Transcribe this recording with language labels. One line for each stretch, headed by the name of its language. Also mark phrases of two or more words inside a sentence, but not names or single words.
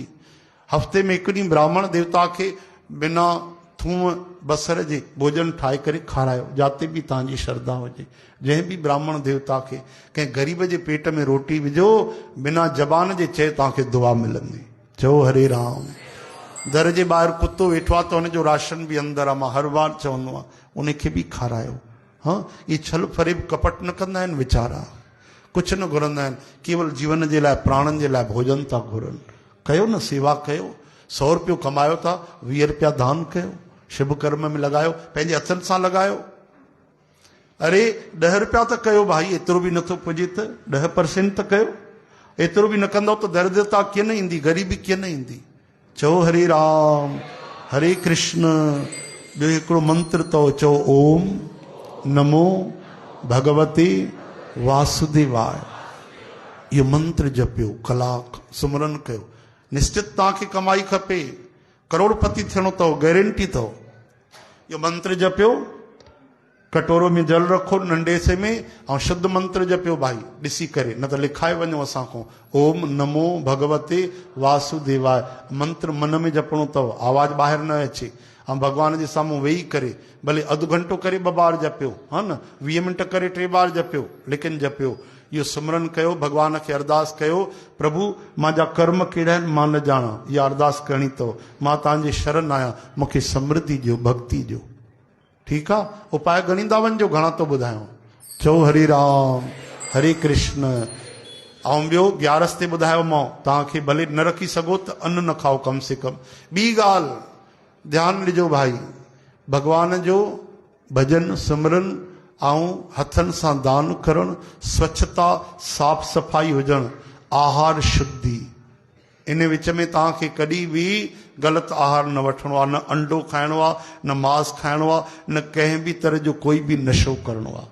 Sindhi: हफ़्ते में 1 ॾींहुं ब्राह्मण देवता खे बिना थूम बसर जे भोजन ठाहे करे खारायो, जाते बि तव्हांजी श्रद्धा हुजे। जंहिं बि ब्राह्मण देवता खे कंहिं ग़रीब जे पेट में रोटी विझो, बिना ज़बान जे चए तव्हांखे दुआ मिलंदी। चओ हरे राम। दर जे ॿाहिरि कुतो वेठो आहे त हुनजो राशन बि अंदरि आहे, मां हर बार चवंदो आहियां, उनखे बि खारायो। हाँ, इहे छल फरेब कपट न कंदा आहिनि वीचारा, कुझु न घुरंदा आहिनि, केवल जीवन जे लाइ, प्राणनि जे लाइ भोजन था घुरनि। कयो न, सेवा कयो। 100 रुपयो कमायो था, 20 रुपया दान कयो, शुभ कर्म में लॻायो, पंहिंजे हथनि सां लॻायो। अरे 10 रुपया त कयो भाई, एतिरो बि नथो पुॼे त 10% त कयो। एतिरो बि न कंदव त दरिद्रता कीअं न ईंदी, ग़रीबी कीअं न ईंदी। चओ हरे राम, हरे कृष्ण। ॿियो हिकिड़ो मंत्र अथव, चओ
Sanskrit: ओम नमो भगवते वासुदेवाय।
Sindhi: इहो मंत्र जपियो, कलाक सुमरन कयो, निश्चित तव्हांखे कमाई खपे, करोड़पति थियणो अथव, गारंटी अथव। इहो मंत्र जपियो, कटोरो में जल रखो नंढे से में, ऐं शुद्ध मंत्र जपियो भाई, ॾिसी करे, न त लिखाए वञो असां खां।
Sanskrit: ओम नमो भगवते वासुदेवाय।
Sindhi: मंत्र मन में जपणो अथव, आवाज़ ॿाहिरि न अचे। ऐं भॻवान जे साम्हूं वेही करे, भले अधु घंटो करे 2 बार जपियो, हा न, 20 मिंट करे 3 बार जपियो, लेकिन जपियो। इहो सिमरन कयो, भॻवान खे अरदास कयो, प्रभु मुंहिंजा कर्म कहिड़ा आहिनि मां न ॼाणा, इहा अरदास करणी अथव। मां तव्हांजे शरण आहियां, मूंखे समृद्धि ॾियो, भक्ति ॾियो। ठीकु आहे, उपाय गणींदा वञिजो, घणा थो ॿुधायांव। चओ हरे राम, हरे कृष्ण। ऐं ॿियो 11 ते ॿुधायो मां, तव्हांखे भले न रखी सघो त अन्न न खाओ
Hindi: कम से कम।
Sindhi: ॿी ॻाल्हि ध्यानु ॾिजो भाई, भॻवान जो भजन सिमरन ऐं हथनि सां दान करणु, स्वच्छता साफ़ सफ़ाई हुजणु, आहार शुद्धि, इन विच में तव्हांखे कॾहिं बि ग़लति आहार न वठिणो आहे, न अंडो खाइणो आहे, न मांस खाइणो आहे, न कंहिं बि तरह जो कोई बि नशो करिणो आहे।